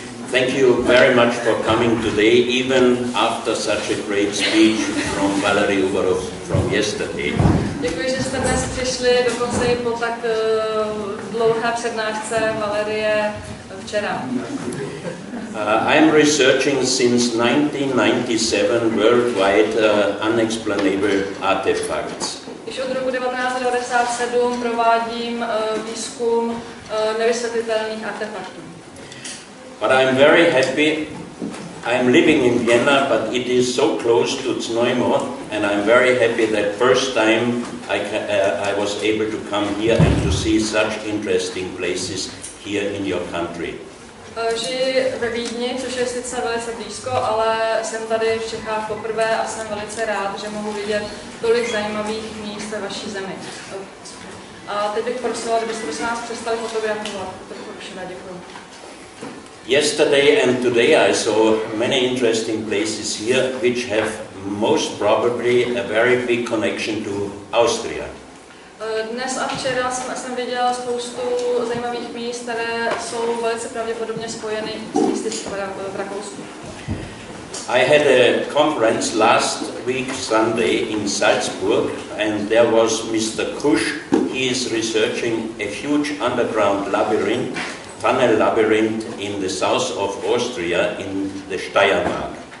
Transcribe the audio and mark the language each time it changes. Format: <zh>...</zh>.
<en>Thank you very much for coming today, even after such a great speech from Valerie Uberov from yesterday.</en> <cs>Děkuji, že jste dnes přišli, dokonce i po tak dlouhé přednášce Valerie včera.</cs> <en>I am researching since 1997 worldwide unexplainable artifacts.</en> <cs>Již od roku 1997 provádím výzkum nevysvětlitelných artefaktů.</cs> <en>But I'm very happy. I'm living in Vienna, but it is so close to Znojmo, and I'm very happy that first time I was able to come here and to see such interesting places here in your country.</en> <cs>Žiji ve Vídni, což je sice velice blízko, ale jsem tady v Čechách poprvé a jsem velice rád, že mohu vidět tolik zajímavých míst ve vaší zemi. A teď bych prosila, kdybyste se nás přestali fotografovat. Děkuji.</cs> <en>Yesterday and today I saw many interesting places here which have most probably a very big connection to Austria.</en> <cs>Dnes a včera jsem viděl spoustu zajímavých míst, které jsou velice pravděpodobně spojeny s místy v Rakousku.</cs> <en>I had a conference last week Sunday in Salzburg, and there was Mr. Kusch. He is researching a huge underground labyrinth, tunnel labyrinth in the south of Austria in the Steiermark.</en>